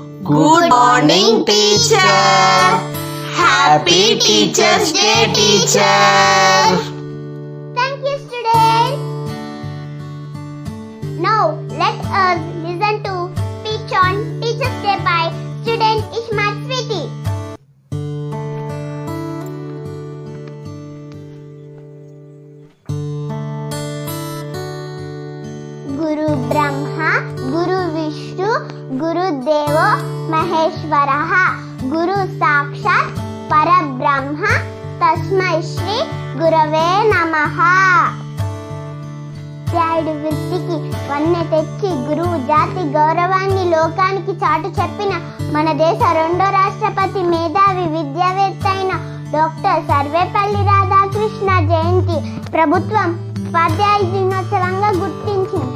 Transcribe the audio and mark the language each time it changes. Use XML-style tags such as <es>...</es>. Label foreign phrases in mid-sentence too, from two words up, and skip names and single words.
<en>Good morning, teacher. Happy Teachers Day, teacher. Thank you, students. Now, let us listen to speech on Teachers Day by student Ishmat Sweety.</en> <sa>गुरु ब्रह्मा, गुरु विष्णु, गुरु देवो महेश्वरः, गुरु साक्षात् परब्रह्म, तस्मै श्री गुरवे नमः.</sa> <te>త్యాయుడు వృత్తికి వన్నె తెచ్చి గురువు జాతి గౌరవాన్ని లోకానికి చాటు చెప్పిన మన దేశ రెండో రాష్ట్రపతి మేధావి విద్యావేత్త అయిన డాక్టర్ సర్వేపల్లి రాధాకృష్ణ జయంతి ప్రభుత్వం ఉపాధ్యాయ దినోత్సవంగా గుర్తించింది.</te>